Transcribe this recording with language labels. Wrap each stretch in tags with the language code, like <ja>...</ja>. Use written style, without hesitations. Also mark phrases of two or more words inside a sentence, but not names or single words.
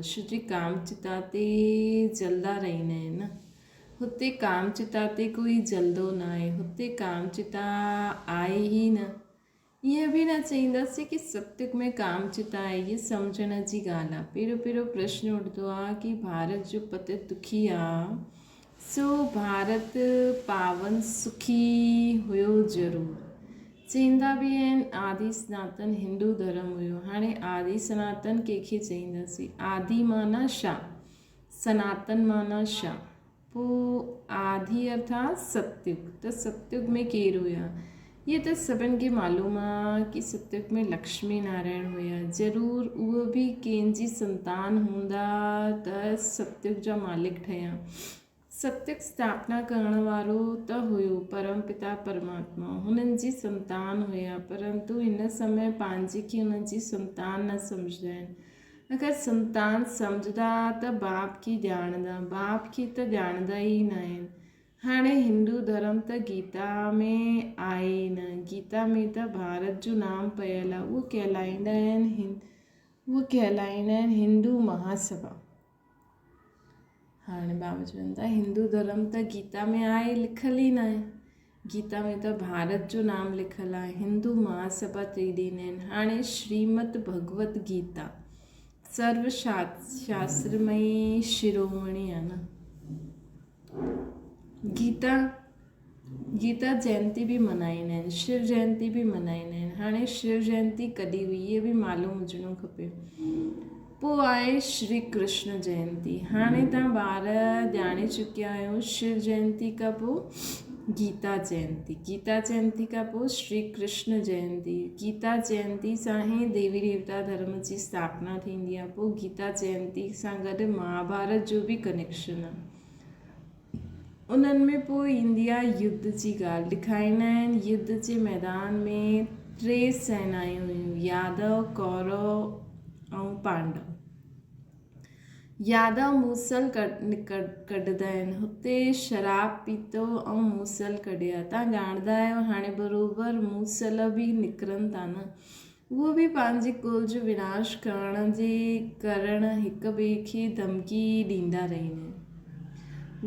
<sd>छो जी कामचिता ते जलदा रहंदा आहिनि न। हुते कामचिता ते कोई जलदो न आहे, हुते कामचिता आहे ई न। ईअं बि न चईंदासीं कि सत्युग में कामचिता आहे। इहा सम्झण जी ॻाल्हि आहे। पहिरियों प्रश्न उठंदो आहे कि भारत जो पतित दुखी आहे, सो भारत पावन सुखी हुयो ज़रूरु। चईंदा बि आहिनि आदि सनातन हिंदू धर्म हुयो। हाणे आदि सनातन कंहिंखे चईंदासीं? आदि माना छा? सनातन माना छा? पोइ आदि अर्थात सत्युग। त सत्युग में केरु हुया? ये त सभिनि खे मालूम आहे कि सत्युग में लक्ष्मी नारायण हुया। ज़रूरु उहो बि कंहिंजी संतान हूंदा त सत्युग जा मालिक ठहिया। सत्युग स्थापना करण वारो त हुयो परम पिता परमात्मा, हुननि जी संतान हुया। परंतु हिन समय पंहिंजे खे हुननि जी संतान न सम्झंदा आहिनि। अगरि संतान सम्झंदा त बाप खे ॼाणंदा, बाप खे त ॼाणंदा ई न आहिनि। हाणे हिंदू धर्म त गीता में आहे ई न। गीता में त भारत जो नाम पयल आहे। उहो कहलाईंदा आहिनि हिंदू महासभा। हाणे बाबा चवनि था हिंदू धर्म त गीता में आहे, लिखियलु ई न आहे। गीता में त भारत जो नाम लिखियलु आहे, हिंदू महासभा चई ॾींदा आहिनि। हाणे श्रीमद भगवत गीता सर्वशास्त्रमयी शिरोमणि आहे न। गीता जयंती बि मल्हाईंदा आहिनि, शिव जयंती बि मल्हाईंदा आहिनि। हाणे शिव जयंती कॾहिं हुई इहे बि मालूम हुजणो खपे। पोइ आहे श्री कृष्ण जयंती। हाणे तव्हां ॿार ॼाणे चुकिया आहियो शिव जयंती खां पोइ गीता जयंती, गीता जयंती खां पोइ श्री कृष्ण जयंती। गीता जयंती सां ई देवी देवता धर्म जी स्थापना थींदी आहे। पोइ गीता जयंती सां गॾु महाभारत जो बि कनेक्शन आहे। उन्हनि में पोइ ईंदी आहे युद्ध जी ॻाल्हि। ॾेखारींदा आहिनि युद्ध जे मैदान में 3 सेनायूं हुयूं, यादव, कौरव ऐं पांडव। यादव मूसल कढंदा आहिनि। हुते शराब पीतो ऐं मूसल कढिया। तव्हां ॼाणंदा आहियो हाणे बराबरि मूसल बि निकिरनि था न, उहो बि पंहिंजे कुल जो विनाश करणु हिक ॿिए खे धमकी ॾींदा रहंदा आहिनि।</sd>